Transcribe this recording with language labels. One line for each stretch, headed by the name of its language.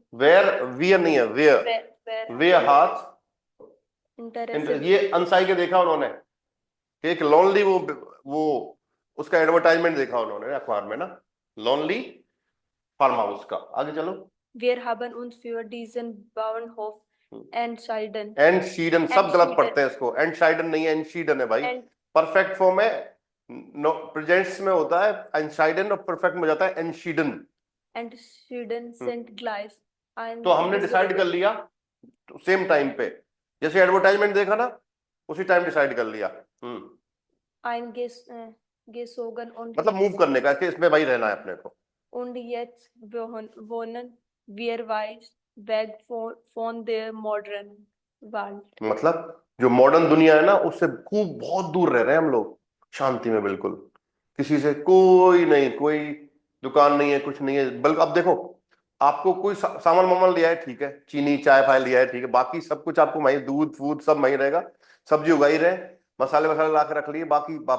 Hindi: Where, wear नहीं है, where, where हाथ
German: Interesse.
Hindi: ये अनसाई के देखा उन्होंने, एक लोनली, वो उसका एडवर्टाइजमेंट देखा उन्होंने अखबार में ना, लोनली फार्म हाउस का। आगे चलो।
German: Wir haben uns für diesen Bauernhof entschieden.
Hindi: एंशीडन, सब गलत पढ़ते हैं इसको, एंशीडन नहीं है, एंशीडन है भाई। परफेक्ट फॉर्म है, प्रेजेंट्स में होता है एंशीडन, और परफेक्ट में जाता है एंशीडन।
German: Entschieden sind gleich. Ein
Hindi: तो हमने डिसाइड कर लिया सेम टाइम पे, जैसे एडवर्टाइजमेंट देखा ना उसी टाइम डिसाइड कर लिया।
German: Eingezogen und
Hindi: मतलब मूव करने का, कि इसमें भाई रहना है अपने को।
German: und jetzt wohnen wir weit weg von der modernen Welt.
Hindi: मतलब जो मॉडर्न दुनिया है ना उससे खूब बहुत दूर रह रहे हैं हम लोग, शांति में बिल्कुल, किसी से कोई नहीं, कोई दुकान नहीं है, कुछ नहीं है। बल्कि अब देखो, आपको कोई सामान वामान लिया है ठीक है, चीनी चाय फाय लिया है ठीक है, बाकी सब कुछ आपको वहीं, दूध फूड सब वहीं रहेगा, सब्जी उगाई रहे, मसाले वसाले ला के रख लिए, बाकी